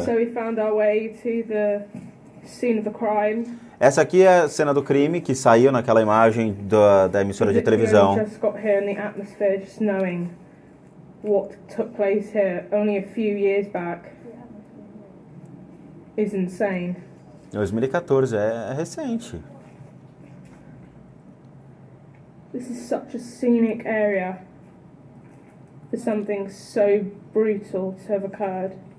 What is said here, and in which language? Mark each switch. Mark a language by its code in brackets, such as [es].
[en] So we found our way to the scene of the crime. [pt] Essa aqui é a cena do crime que saiu naquela imagem da emissora de televisão. [en] Just got here in the atmosphere, just knowing what took place here only a few years back is insane. [pt] 2014, é recente. [en] This is such a scenic area for something so brutal to have occurred.